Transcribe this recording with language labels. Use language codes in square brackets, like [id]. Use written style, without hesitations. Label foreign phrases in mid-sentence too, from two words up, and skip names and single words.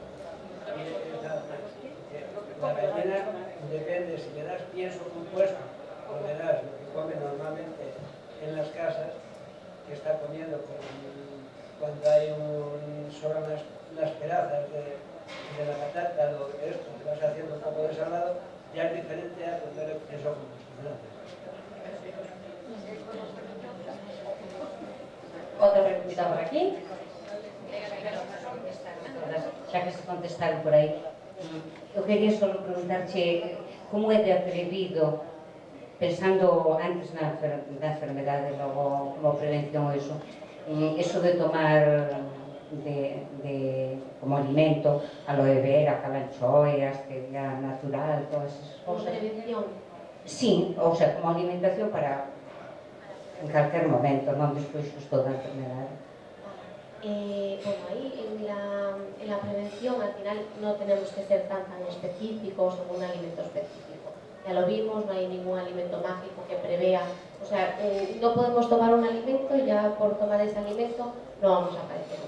[es] La gallina depende si le das pienso compuesto o le das lo que come normalmente en las casas, que está comiendo cuando hay sobran las pedazas de la patata o de esto, que vas haciendo un poco de salado, ya es diferente a cuando le pienso compuesto. [gl] Outra preguntita por aquí. Xa que se contestaron por aí, eu quería só preguntarche como é de atrevido, pensando antes na enfermedade, logo como prevención, eso de tomar como alimento aloe vera, calanchoe, stevia natural, todas esas Como cosas. prevención. Sí, [es] o sea, [gl] como alimentación para en calquer momento, non despois justo da enfermedade. [es] Bueno, ahí en la prevención al final no tenemos que ser tan específicos o un alimento específico. Ya lo vimos, no hay ningún alimento mágico que prevea, o sea, no podemos tomar un alimento y ya por tomar ese alimento no vamos a padecer.